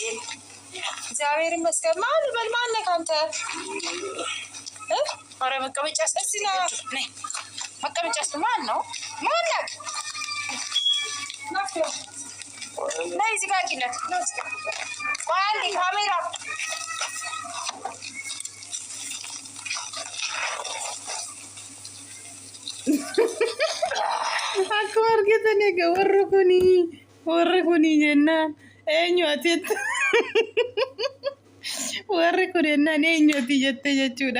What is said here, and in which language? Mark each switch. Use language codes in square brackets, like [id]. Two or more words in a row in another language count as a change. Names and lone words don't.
[am] እግዚአብሔር ይመስገን። ማነክ አንተ ኧረ መቀመጫ እስኪ ነይ መቀመጫ ማን ነው? ማነክ ነይ እዚህ ጋር አድርጊለት። ቆይ አንዴ ካሜራ [om] akkuma argitan egaa warri kuni jennaan eenyuati warri kun jennaan eenyuti jette jechuudha.